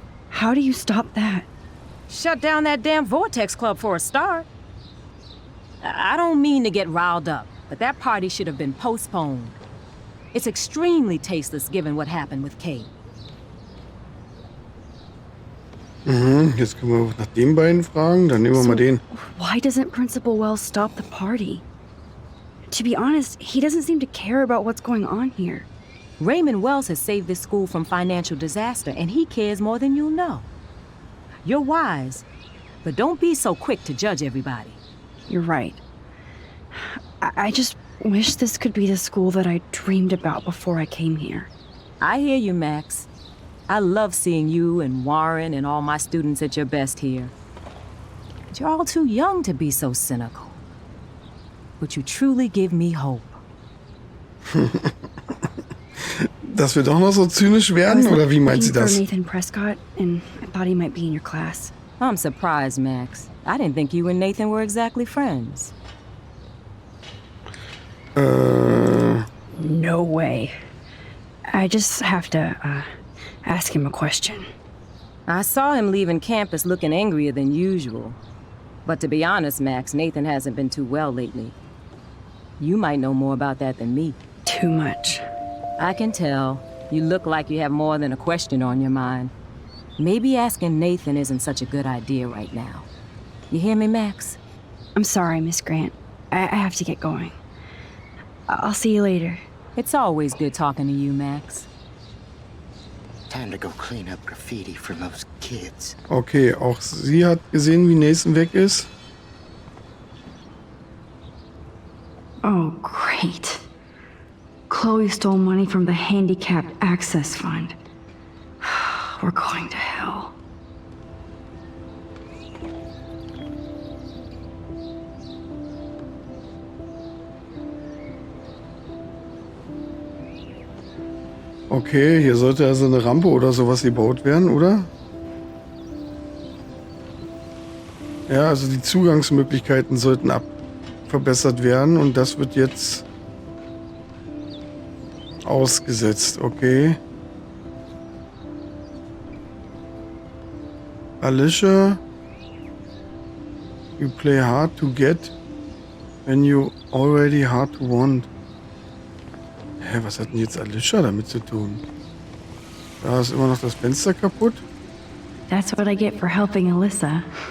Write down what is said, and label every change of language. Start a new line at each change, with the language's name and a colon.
English: How do you stop that? Shut down that damn Vortex Club for a start. I don't mean to get riled up, but that party should have been postponed. It's extremely tasteless given what happened with Kate.
German: Jetzt können wir nach den beiden fragen. Dann nehmen wir mal den.
English: Why doesn't Principal Wells stop the party? To be honest, he doesn't seem to care about what's going on here. Raymond Wells has saved this school from financial disaster, and he cares more than you know. You're wise, but don't be so quick to judge everybody. You're right. I just wish this could be the school that I dreamed about before I came here. I hear you, Max. I love seeing you and Warren and all my students at your best here. But you're all too young to be so cynical. But you truly give me hope.
German: Dass wir doch noch so zynisch werden, oder wie meint sie
English: looking
German: das?
English: for Nathan Prescott, and I thought he might be in your class. I'm surprised, Max. I didn't think you and Nathan were exactly friends. No way. I just have to, ask him a question. I saw him leaving campus looking angrier than usual. But to be honest, Max, Nathan hasn't been too well lately. You might know more about that than me. Too much. I can tell. You look like you have more than a question on your mind. Maybe asking Nathan isn't such a good idea right now. You hear me, Max? I'm sorry, Miss Grant. I have to get going. I'll see you later. It's always good talking to you, Max. Time to go clean up graffiti from those kids.
German: Okay, auch sie hat gesehen, wie Nathan weg ist.
English: Oh, great. Chloe stole money from the Handicapped Access Fund. We're going to hell.
German: Okay, hier sollte also eine Rampe oder sowas gebaut werden, oder? Ja, also die Zugangsmöglichkeiten sollten verbessert werden und das wird jetzt ausgesetzt, okay.
English: Alicia, you play hard to get when you already hard to want.
German: Hä, was hat denn jetzt Alicia damit zu tun? Da ist immer noch das Fenster kaputt.
English: That's what I get for helping Alyssa.